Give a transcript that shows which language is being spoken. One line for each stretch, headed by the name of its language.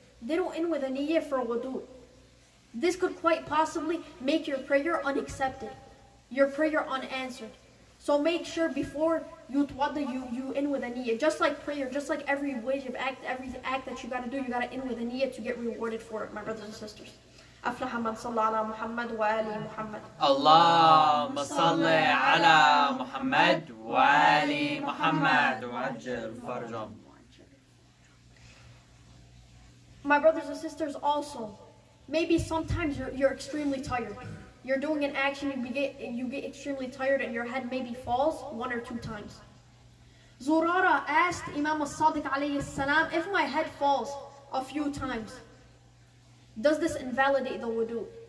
English: They don't end with a niyyah for wudu. This could quite possibly make your prayer unaccepted, your prayer unanswered. So make sure before you tawadda, you end with a niyyah. Just like prayer, just like every wajib act, every act that you gotta do, you gotta end with a niyyah to get rewarded for it, my brothers and sisters.
Arabic: أفلح من صلى على محمد وآل محمد. اللهم صل على محمد وآل محمد وعجل فرجهم.
English: My brothers and sisters, also, maybe sometimes you're extremely tired. You're doing an action, you get extremely tired and your head maybe falls 1 or 2 times. Zurara asked Imam al-Sadiq alayhi salam, if my head falls a few times, does this invalidate the wudu?